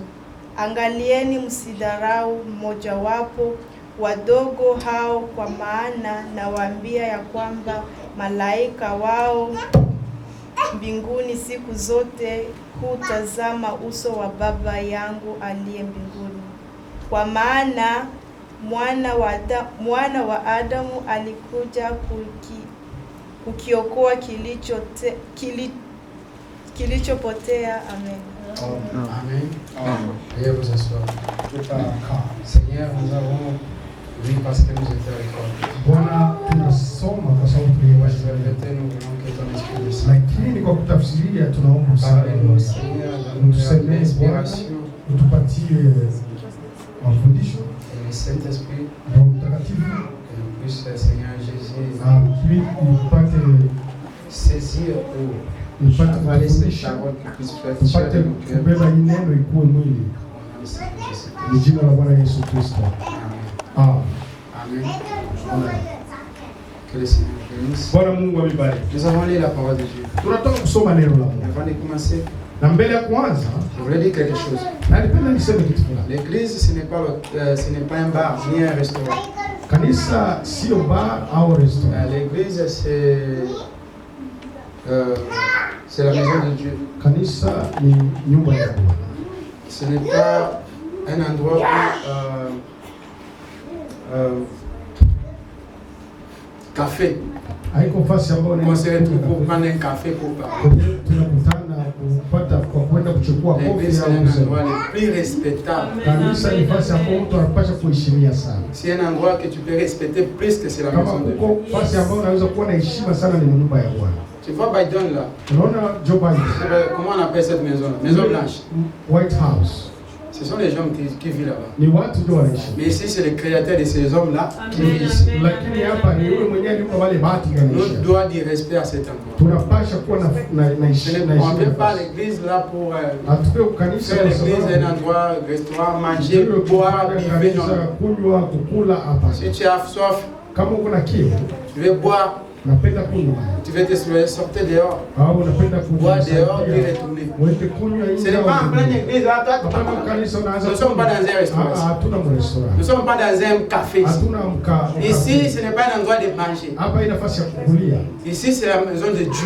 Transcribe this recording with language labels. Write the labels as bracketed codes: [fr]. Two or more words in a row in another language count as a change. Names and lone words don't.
[sw] Angalieni msidharau mmojawapo wadogo hao, kwa maana nawaambia ya kwamba malaika wao mbinguni siku zote hutazama uso wa Baba yangu aliye mbinguni. Kwa maana mwana wa Adamu alikuja kukiokoa kilichopotea. Amen. [fr] Amen. Veuillez vous asseoir. Seigneur, nous avons vu parce que nous étions avec toi. [sw] Bwana, tunasoma kwa sababu tuliweza, lakini kwa kutafsiria tunaomba msaada. Utusemee Bwana, utupatie mafundisho [fr] le Saint-Esprit, [sw] Roho Mtakatifu, [fr] que nous puissions, Seigneur Jésus, [sw] ili upate [fr] saisir ou avaler ces paroles qui puissent faire chair de nos cœurs. [sw] Kubeba neno ikuwe mwili. Ni jina la Bwana Yesu Kristo. Amen. Amen. [fr] Que le Seigneur bénisse. [sw] Bwana Mungu amebariki. [fr] Nous avons lu la parole de Dieu. [sw] Tunataka kusoma neno la Mungu. [fr] Avant de commencer, [sw] na mbele ya kwanza [fr] je voulais dire quelque chose. [sw] Na nipenda niseme kitu fulani. [fr] L'église, ce n'est pas un bar ni un restaurant. [sw] Kanisa sio bar au restaurant. [fr] L'église, c'est la maison de Dieu. [sw] Kanisa ni nyumba ya Bwana. [fr] Ce n'est pas un endroit où café. [sw] Haiko fasi ambayo [fr] on se retrouve pour prendre un café pour parler. [sw] Tunakutana kupata kwa kwenda kuchukua kofi au [fr] c'est un endroit le plus respectable. [sw] Kanisa ni fasi ambayo mtu anapaswa kuheshimia sana. [fr] C'est un endroit que tu peux respecter plus que c'est la maison de Dieu. [sw] Fasi ambayo unaweza kuwa na heshima sana ni nyumba ya Bwana. [fr] Tu vois Biden là? [sw] Unaona Joe Biden? [fr] Comment on appelle cette maison? Maison Blanche. [en] White House. [fr] Ce sont les gens qui vivent là-bas. [sw] Ni watu ndio wanaishi. [fr] Mais ici c'est le créateur de ces hommes-là qui vit ici. [sw] Lakini hapa ni yule mwenyewe yuko wale bahati gani? [fr] Nous doit dire respect à cet endroit. [sw] Tunapasha kuwa na heshima. [fr] On ne fait pas l'église là pour faire l'église un endroit restaurant, manger, boire, vivre. [sw] Kunywa, kukula hapa. [fr] Si tu as soif, [sw] kama uko na kiu, [fr] tu veux boire, Tu veux te sortir dehors. Boire dehors puis retourner. Ce n'est pas en pleine église. Là, nous ne sommes pas dans un restaurant. Nous ne sommes pas dans un café. Ici, ce n'est pas un endroit de manger. Ici, c'est la maison de Dieu.